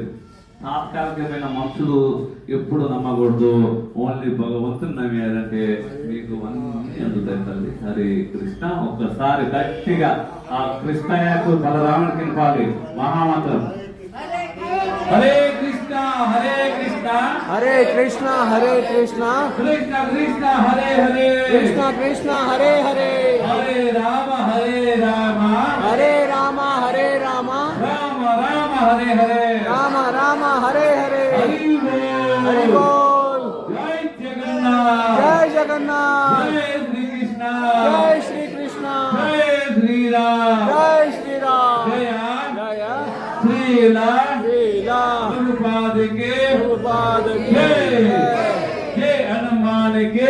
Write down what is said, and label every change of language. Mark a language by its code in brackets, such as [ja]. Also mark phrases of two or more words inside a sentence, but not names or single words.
[te] తాత్కాలికమైన మనుషులు ఎప్పుడు నమ్మకూడదు, ఓన్లీ భగవంతుని నమ్మారంటే మీకు అన్నీ అందుతాయి తల్లి. [sa] హరే కృష్ణ. [te] ఒక్కసారి గట్టిగా ఆ కృష్ణయ్యకు బలరాముడికి నింపాలి మహామంత్రం. [sa] హరే కృష్ణ హరే కృష్ణ హరే కృష్ణ హరే కృష్ణ కృష్ణ కృష్ణ హరే హరే కృష్ణ కృష్ణ హరే హరే హరే రామ హరే రామ హరే రామ హరే రామ రామ రామ హరే హరే రామ రామ హరే హరే హరి హరి [hi] बोल. बोल. जय जगन्नाथ जय जगन्नाथ. जय श्रीकृष्ण जय श्रीकृष्ण जय श्रीराम जय श्रीराम [sa] జయ జయ శ్రీలా శ్రీలా [te] ప్రభుపాదకి ప్రభుపాదకి జై. జై. జై హనుమానికి